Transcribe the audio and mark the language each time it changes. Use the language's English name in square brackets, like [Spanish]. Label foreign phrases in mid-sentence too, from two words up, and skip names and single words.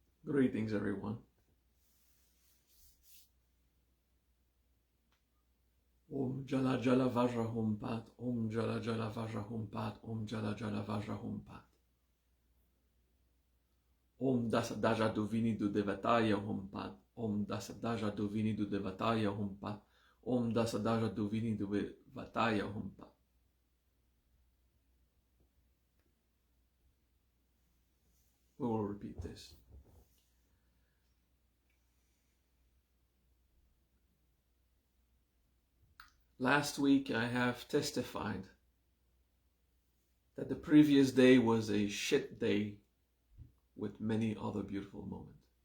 [English] Greetings, everyone. [Sanskrit] Om Jala Jala Vajra Hum Pat, Om Jala Jala Vajra Hum Pat, Om Jala Jala Vajra Hum Pat. Om Dasa Daja Duvini Du Devataya Hum Pat, Om Dasa Daja Duvini Du Devataya Hum Pat, Om Dasa Daja Duvini Du Devataya Hum Pat. [English] We will repeat this. Last week I have testified that the previous day was a shit day with many other beautiful moments.